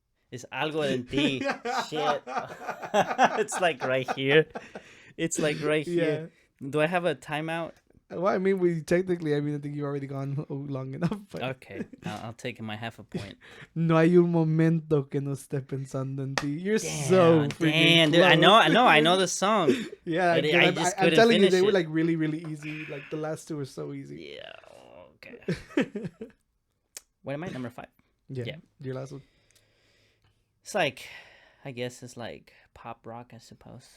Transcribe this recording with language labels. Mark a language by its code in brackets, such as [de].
[en] It's [es] algo en ti. [en] Shit. It's like right here. It's like right here. Yeah. Do I have a timeout? Well, I mean, I think you've already gone long enough. But... Okay, I'll take my half a point. [es] No hay un momento que no esté pensando en ti. [en] You're so freaking dude. close. I know the song. Yeah, I'm telling you, they were like really, really easy. Like the last two were so easy. Yeah. Okay. What am I? Number 5. Yeah. Your last one. It's like, I guess it's like pop rock, I suppose.